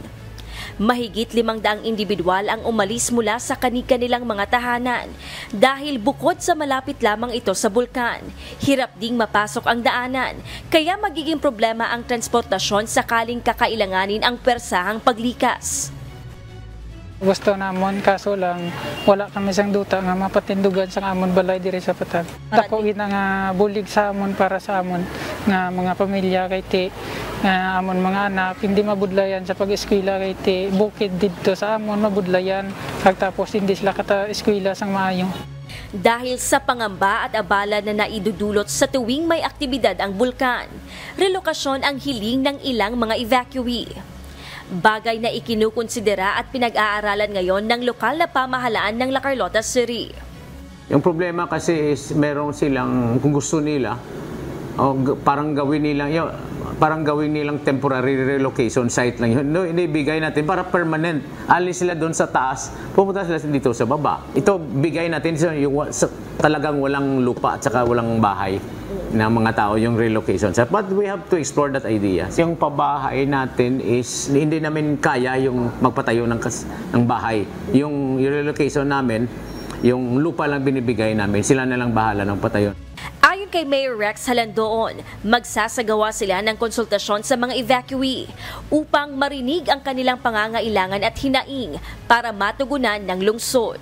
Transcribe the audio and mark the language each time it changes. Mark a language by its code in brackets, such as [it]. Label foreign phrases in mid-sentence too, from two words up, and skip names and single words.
[tl] Mahigit 500 individual ang umalis mula sa kani-kanilang mga tahanan dahil bukod sa malapit lamang ito sa bulkan, hirap ding mapasok ang daanan kaya magiging problema ang transportasyon sakaling kakailanganin ang persahang paglikas. [hil] Gusto namon kaso lang wala kami sang duta nga mapatindugan sa amon balay diri sa Patag. Tako ina nga bulig sa amon para sa amon nga mga pamilya kay ti amon mga anak hindi mabudlayan sa pag-eskwela kay ti bukid didto sa amon mabudlayan kag tapos hindi sila kata eskwela sang maayo. [tl] Dahil sa pangamba at abala na naidudulot sa tuwing may aktibidad ang bulkan, relokasyon ang hiling ng ilang mga evacuee. Bagay na ikinukonsidera at pinag-aaralan ngayon ng lokal na pamahalaan ng La Carlota City. Yung problema kasi is meron silang, kung gusto nila, parang gawin nilang [en] temporary relocation site [tl] lang yun. No, inibigay natin para permanent. Alis sila doon sa taas, pupunta sila dito sa baba. Ito bigay natin yung talagang walang lupa at saka walang bahay ng mga tao yung relocation. [en] But we have to explore that idea. [tl] Yung pabahay natin is hindi namin kaya yung magpatayo ng bahay. Yung relocation namin, yung lupa lang binibigay namin, sila na lang bahala ng patayo. Ayon kay Mayor Rex Halandoon, magsasagawa sila ng konsultasyon sa mga evacuee upang marinig ang kanilang pangangailangan at hinaing para matugunan ng lungsod.